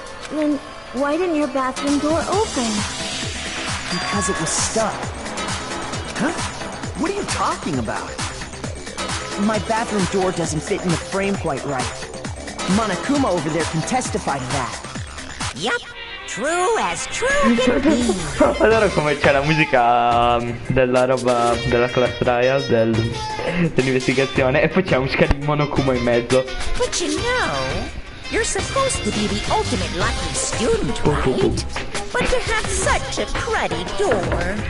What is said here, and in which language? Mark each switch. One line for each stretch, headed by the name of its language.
English: Then why didn't your bathroom door open? Because it was stuck. Huh? What are you talking about? My bathroom door doesn't fit in the frame quite right. Monokuma over there can testify to that. Yup, true as true can be.
Italian: Allora come c'è la musica della roba della class trial, dell'investigazione, e poi c'è la musica di Monokuma in mezzo.
English: But you know, you're supposed to be the ultimate lucky student, right? But to have such a cruddy door.